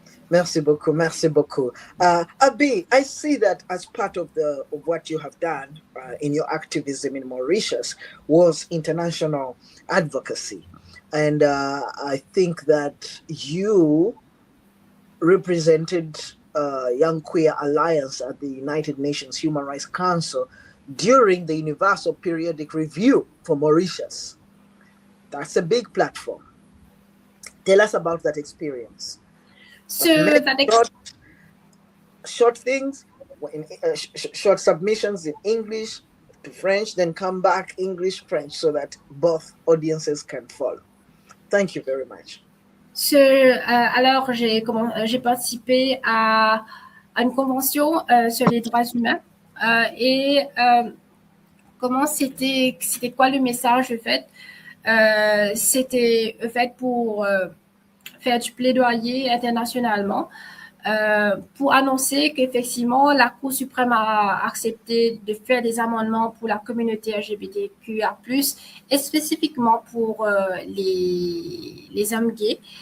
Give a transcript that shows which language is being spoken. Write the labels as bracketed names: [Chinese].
[French] Merci beaucoup, merci beaucoup. [English] Abi, I see that as part of what you have done in your activism in Mauritius was international advocacy. And I think that you represented Young Queer Alliance at the United Nations Human Rights Council during the Universal Periodic Review for Mauritius. That's a big platform. Tell us about that experience. So short things, short submissions in English to French, then come back English, French, so that both audiences can follow. Thank you very much. [French] So, alors, j'ai participé à une convention sur les droits humains et c'était quoi le message en fait? C'était fait pour faire du plaidoyer internationalement pour annoncer qu'effectivement la Cour suprême a accepté de faire des amendements pour la communauté LGBTQIA+, et spécifiquement pour les hommes gays.